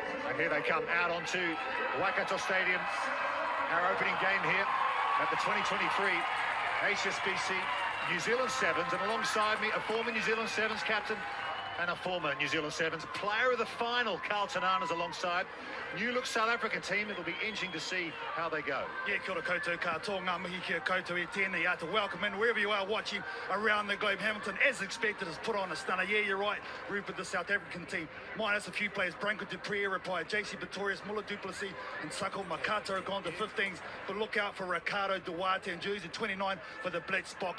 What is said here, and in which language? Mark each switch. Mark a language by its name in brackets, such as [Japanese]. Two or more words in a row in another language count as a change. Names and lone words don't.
[English] And here they come out onto Waikato Stadium, our opening game here at the 2023 HSBC New Zealand Sevens, and alongside me a former New Zealand Sevens captain and a former New Zealand Sevens player of the final, Carlton Arna's alongside. New look South African team. It'll be interesting to see how they go. Yeah, [Māori] kia ora koutou katoa, ngā mihi kia koutou e tēnei atu. [English] Welcome in wherever you are watching around the globe. Hamilton, as expected, has put on a stunner. Yeah, you're right, Rupert, the South African team, minus a few players. Branko du Preez retired, JC Pretorius, Mulla du Plessis and Sako Makato have gone to 15s. But look out for Ricardo Duarte and jersey 29 for the Blitzbokker.